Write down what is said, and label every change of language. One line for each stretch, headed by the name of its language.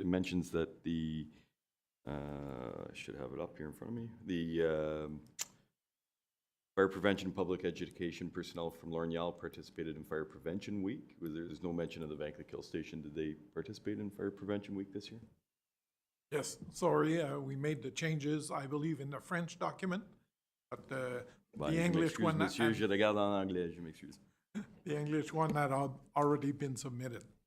English: It mentions that the, I should have it up here in front of me, the Fire Prevention Public Education personnel from Lorneal participated in Fire Prevention Week. There's no mention of the Vanklekill Station. Did they participate in Fire Prevention Week this year? Yes, sorry, we made the changes, I believe, in the French document, but the English one,
French: Monsieur, je regarde en anglais, je m'excuse.
English: the English one had already been submitted.